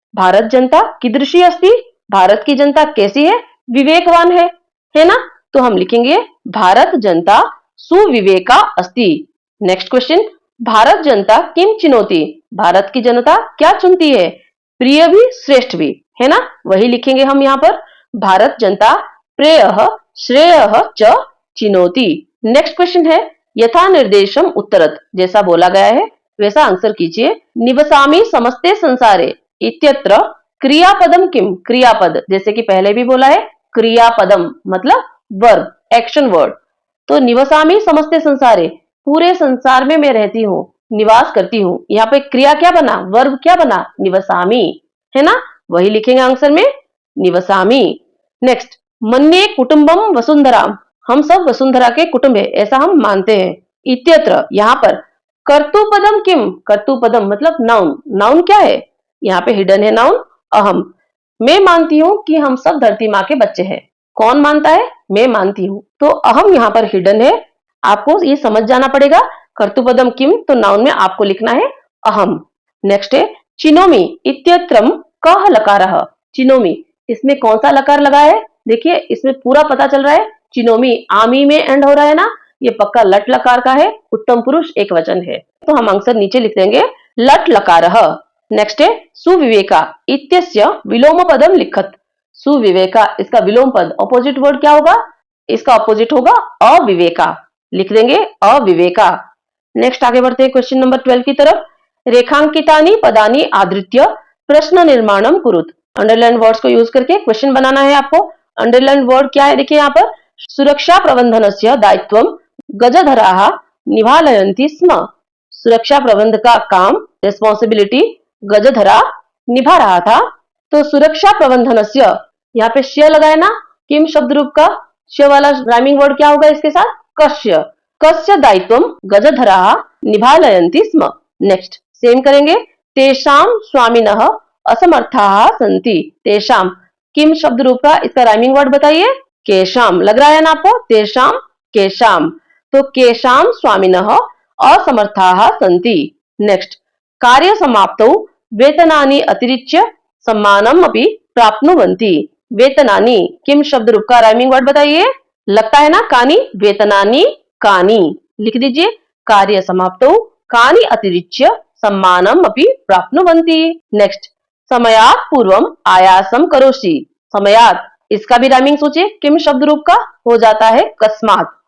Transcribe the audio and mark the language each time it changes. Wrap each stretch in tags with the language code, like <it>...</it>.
<sa>भारत जनता कीदृशी अस्ति।</sa> <hi>भारत की जनता कैसी है? विवेकवान है ना। तो हम लिखेंगे</hi> <sa>भारत जनता सुविवेका अस्ति।</sa> <hi>नेक्स्ट क्वेश्चन</hi> <sa>भारत जनता किम चिनोति।</sa> <hi>भारत की जनता क्या चुनती है? प्रिय भी श्रेष्ठ भी, है ना, वही लिखेंगे हम यहाँ पर।</hi> <sa>भारत जनता प्रेयः श्रेयः च चिनोति।</sa> <hi>नेक्स्ट क्वेश्चन है</hi> <sa>यथा निर्देशम उत्तरत।</sa> <hi>जैसा बोला गया है वैसा आंसर कीजिए।</hi> <sa>निवसामि समस्ते संसारे इत्यत्र क्रियापदम किम।</sa> <hi>क्रियापद जैसे कि पहले भी बोला है, क्रियापदम मतलब वर्ब, एक्शन वर्ड। तो</hi> <sa>निवसामि समस्ते संसारे</sa> <hi>पूरे संसार में मैं रहती हूँ, निवास करती हूँ। यहाँ पे क्रिया क्या बना? वर्ब क्या बना? निवसामि, है ना, वही लिखेंगे आंसर में निवसामि। नेक्स्ट</hi> <sa>मन्ये कुटुम्बम वसुंधराम।</sa> <hi>हम सब वसुंधरा के कुटुंब है, ऐसा हम मानते हैं। इत्यत्र यहाँ पर</hi> <sa>कर्तुपदम किम।</sa> <hi>कर्तुपदम मतलब नाउन। नाउन क्या है? यहाँ पे हिडन है नाउन अहम। मैं मानती हूँ कि हम सब धरती माँ के बच्चे हैं। कौन मानता है? मैं मानती हूँ। तो अहम यहाँ पर हिडन है, आपको ये समझ जाना पड़ेगा। कर्तुपदम किम तो नाउन में आपको लिखना है अहम। नेक्स्ट है</hi> <sa>चिनोमि इत्यत्रम कः लकारः।</sa> <hi>चिनोमि इसमें कौन सा लकार लगा है? देखिए इसमें पूरा पता चल रहा है। चिनोमि आमी में एंड हो रहा है ना, ये पक्का लट लकार का है। उत्तम पुरुष एक वचन है, तो हम आंसर नीचे लिख देंगे लट लकारः। नेक्स्ट है</hi> <sa>सुविवेका इत्यस्य विलोम पदम लिखत।</sa> <hi>सुविवेका, इसका विलोम पद ऑपोजिट वर्ड क्या होगा? इसका ऑपोजिट होगा अविवेका, लिख देंगे अविवेका। नेक्स्ट आगे बढ़ते हैं क्वेश्चन नंबर 12 की तरफ।</hi> <sa>रेखांकितानि पदानि आधृत्य प्रश्न निर्माणम कुरुत।</sa> <hi>अंडरलाइन वर्ड्स को यूज करके क्वेश्चन बनाना है आपको। अंडरलाइन वर्ड क्या है देखिए यहाँ पर,</hi> <sa>सुरक्षा प्रबंधनस्य दायित्वम गजधराः निभालयन्ति स्म।</sa> <hi>सुरक्षा प्रबंध का काम, रिस्पॉन्सिबिलिटी गजधरा निभा रहा था। तो सुरक्षा प्रबंधनस्य, यहाँ पे श लगाए ना, किम शब्द रूप का श वाला राइमिंग वर्ड क्या होगा इसके साथ?</hi> <sa>कस्य। कस्य दायित्वम गजधराः निभालयन्ति स्म।</sa> <hi>नेक्स्ट सेम करेंगे,</hi> <sa>तेषाम स्वामिनः असमर्थाः सन्ति।</sa> <hi>तेषाम, किम शब्द रूप का इसका राइमिंग वर्ड बताइए? केशाम। लग रहा है ना आपको? तेषाम केशाम।</hi> <sa>तो केशाम स्वामिनः असमर्थाः सन्ति। नेक्स्ट, कार्य समाप्तौ वेतनानि अतिरिच्य सम्मानम अपि प्राप्नुवन्ति।</sa> <hi>वेतनानि, किम शब्द रूप का राइमिंग वर्ड बताइए? लगता है ना कानी, वेतनानि कानी, लिख दीजिए।</hi> <sa>कार्य समाप्तौ कानी अतिरिच्य सम्मानम अपि प्राप्नुवन्ति। नेक्स्ट, समयात् पूर्वम आयासम करोषि।</sa> <hi>समयात्, इसका भी राइमिंग सोचिए, किम शब्द रूप का हो जाता है कस्मात।</hi>